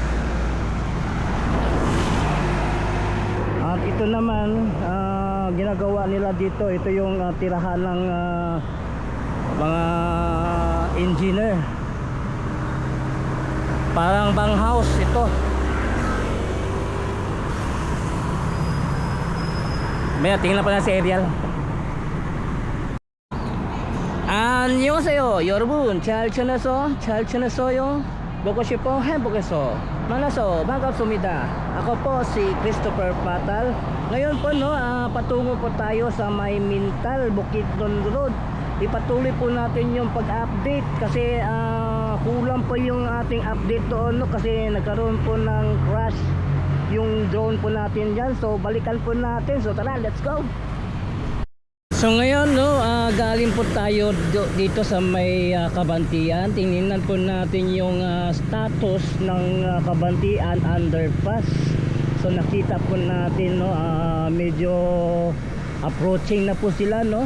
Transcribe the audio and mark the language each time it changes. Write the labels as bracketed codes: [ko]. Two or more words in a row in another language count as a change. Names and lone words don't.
[tl] At ito naman ginagawa nila dito, ito yung tirahan ng mga engineer. Parang bang house ito. May tingnan pa na si Ariel. [ko] 안녕하세요 여러분, 잘 지냈어요? 보고 싶어 행복해서 만나서 반갑습니다. [tl] Ako po si Christopher Patal. Ngayon po no, patungo po tayo sa may Mintal, Bukidnon Road. Ipatuloy po natin yung pag-update kasi kulang po yung ating update doon no, kasi nagkaroon po ng crash yung drone po natin dyan. So balikan po natin. So tara, [en] let's go. [tl] So ngayon no, galing po tayo dito sa may Kabantian. Tingnan po natin yung status ng Kabantian underpass. So nakita po natin no, medyo approaching na po sila no.